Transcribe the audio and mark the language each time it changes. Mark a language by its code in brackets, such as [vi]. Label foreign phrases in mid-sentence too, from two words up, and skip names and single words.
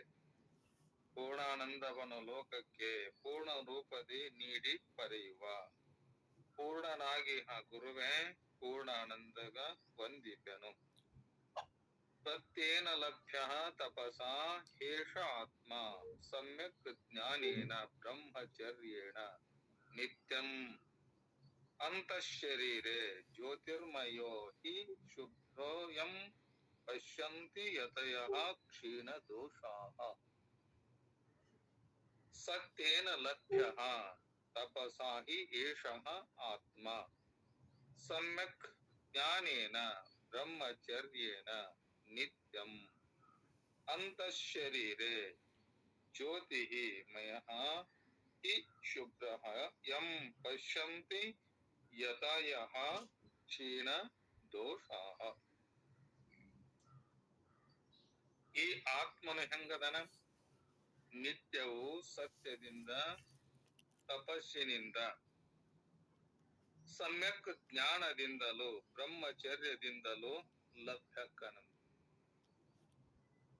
[kn] ಪೂರ್ಣಾನಂದವನು ಲೋಕಕ್ಕೆ ಪೂರ್ಣ ರೂಪದಿ ನೀಡಿ ಪರೆಯುವ. ಪೂರ್ಣನಾಗಿಹ ಗುರುವೆ ಪೂರ್ಣಾನಂದಗ ವಂದಿಪೆನು. [sa] ತತ್ತೇನ ಲಭ್ಯ ತಪಸಾ ಹೇಷ ಆತ್ಮ ಸಮ್ಯಕ್ ಜ್ಞಾನೇನ ಬ್ರಹ್ಮಚರ್ಯೇಣ ನಿತ್ಯಂ. ಅಂತಃಶರೀರೆ ಜ್ಯೋತಿರ್ಮಯೋ ಹಿ ಶುಭ್ರೋ ಯಂ ಪಶ್ಯಂತಿ ಯತಯಃ ಕ್ಷೀಣ ದೋಷಾಃ. ಸತ್ಯೇನ ಲಭ್ಯಃ ತಪಸಾ ಹಿ ಏಷಃ ಆತ್ಮ ಸಮ್ಯಕ್ ಜ್ಞಾನೇನ ಬ್ರಹ್ಮಚರ್ಯೇಣ ನಿತ್ಯಂ. ಅಂತಃಶರೀರೆ ಜ್ಯೋತಿಃ ಮಯಃ ಹಿ ಶುಭ್ರಃ ಯಂ ಪಶ್ಯಂತಿ ಯತಯಃ ಕ್ಷೀಣ ದೋಷಾಃ. [kn] ಈ ಆತ್ಮನು ಹೆಂಗದನ? ನಿತ್ಯವೂ ಸತ್ಯದಿಂದ, ತಪಸ್ಸಿನಿಂದ, ಸಮ್ಯಕ್ ಜ್ಞಾನದಿಂದಲೂ ಬ್ರಹ್ಮಚರ್ಯದಿಂದಲೂ ಲಭ್ಯಕ್ಕನಂತೆ.